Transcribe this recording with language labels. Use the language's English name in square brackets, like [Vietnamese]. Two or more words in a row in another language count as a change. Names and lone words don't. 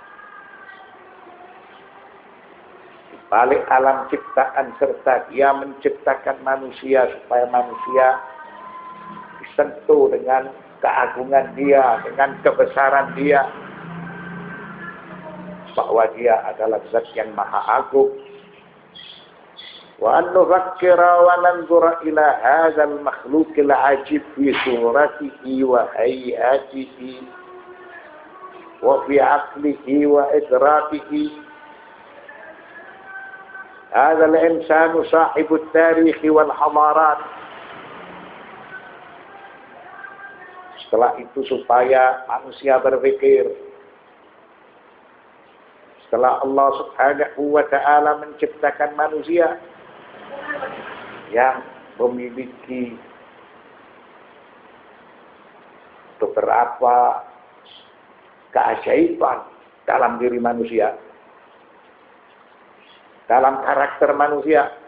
[Indonesian] Di balik alam ciptaan serta dia menciptakan manusia supaya manusia disentuh dengan keagungan dia, dengan kebesaran dia, bahwa dia adalah zat yang maha agung. [Arabic] وأن نفكر وننظر إلى هذا المخلوق العجيب في صورته وحياته وفي عقله وإدراكه. هذا الإنسان صاحب التاريخ والحضارات. [Indonesian] Setelah itu supaya manusia berpikir, setelah Allah [Arabic] سبحانه وتعالى [Indonesian] menciptakan manusia yang memiliki beberapa keajaiban dalam diri manusia, dalam karakter manusia.